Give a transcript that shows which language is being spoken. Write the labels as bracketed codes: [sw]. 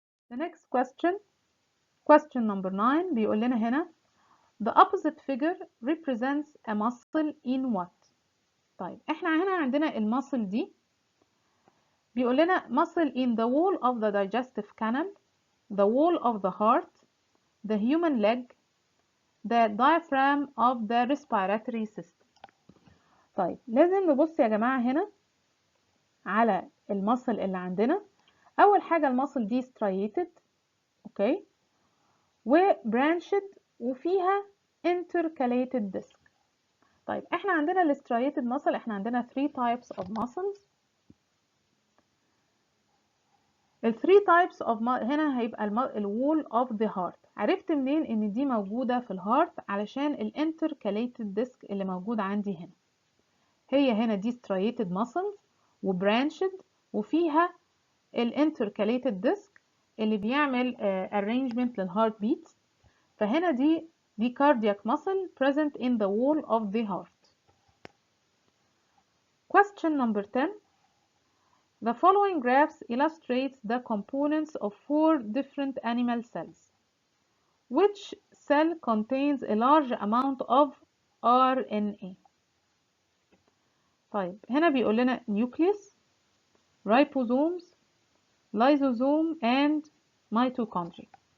[en] The next question number 9 [ar] بيقول لنا هنا [en] the opposite figure represents a muscle in what؟ [ar] طيب احنا هنا عندنا المسل دي بيقول لنا [en] muscle in the wall of the digestive canal, the wall of the heart, the human leg, the diaphragm of the respiratory system. [ar] طيب لازم نبص يا جماعة هنا على المسل اللي عندنا. أول حاجة المسل دي striated اوكي وبرانشد وفيها intercalated disc. طيب احنا عندنا السترايتد muscle احنا عندنا [en] 3 types of muscles. ال 3 types of [ar] هنا هيبقى [en] ال wall of the heart. [ar] عرفت منين ان دي موجودة في الهارت؟ علشان ال intercalated disc اللي موجود عندي هنا. هي هنا دي striated muscles وبرانشد وفيها ال intercalated disc اللي بيعمل arrangement للهارت بيت. فهنا دي [en] cardiac muscle present in the wall of the heart. Question number 10. The following graphs illustrates the components of 4 different animal cells. Which cell contains a large amount of RNA؟ [ar] طيب هنا بيقول لنا [en] nucleus, ribosomes, lysosome and mitochondria.